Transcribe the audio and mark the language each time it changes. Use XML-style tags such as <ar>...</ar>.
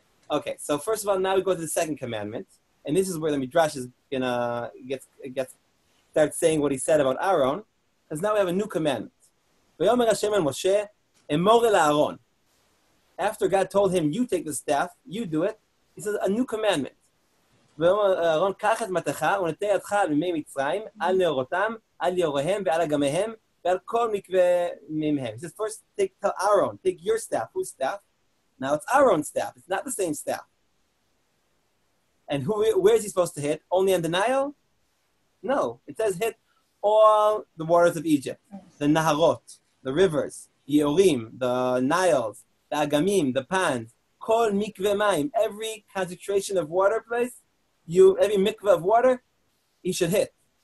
<en>Okay, so first of all, now we go to the second commandment, and this is where the midrash is gonna start saying what he said about Aaron, because now we have a new commandment.</en> <he>V'yomer Hashem el Moshe, emor el Aaron.</he> <en>After God told him, you take the staff, you do it, he says a new commandment.</en> <he>ויאמר אהרון, קח את מטך ונטה ידך על מימי מצרים, על נאורותם, על יאוריהם ועל אגמיהם, ועל כל מקווה מימיהם.</he> <en>He says, first, tell Aaron, take your staff. Whose staff? Now it's Aaron's staff. It's not the same staff. And where is he supposed to hit? Only on the Nile? No. It says hit all the waters of Egypt. The Naharot, the rivers, Yeorim, the Niles, the Agamim, the ponds, Kol mikveh mayim, every concentration of water place, every mikveh of water, he should hit.</en>